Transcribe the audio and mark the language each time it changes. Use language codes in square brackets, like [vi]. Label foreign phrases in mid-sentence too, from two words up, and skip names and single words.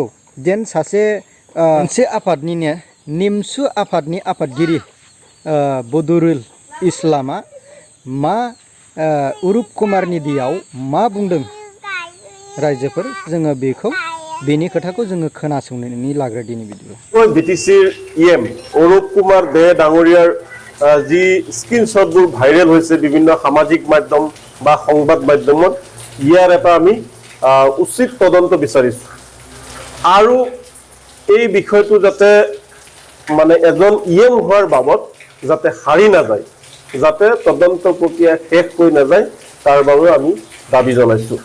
[brx] जेन सासे मोनसे आफादनिनो निमसु आफादनि आफादगिरि बदरुल इस्लामा मा उरुप कुमारनि दियाव मा बुंदों रायजोफोर, जोङो बेनि खोथाखौ जोङो खोनासंनानै लाग्रो दिनै बिदिब्ला। [as] बिटिसिर इएम অরূপ কুমার দে ডাঙৰীয়াৰ যি স্ক্ৰীনশ্বটবোৰ ভাইৰেল হৈছে বিভিন্ন সামাজিক মাধ্যম বা সংবাদ মাধ্যমত, ইয়াৰ এটা আমি উচিত তদন্ত বিচাৰিছোঁ আৰু এই বিষয়টো যাতে মানে এজন ইএম হোৱাৰ বাবদ যাতে হাৰি নাযায়, যাতে তদন্ত প্ৰক্ৰিয়া শেষ হৈ নাযায়, তাৰ বাবে আমি দাবী জনাইছোঁ।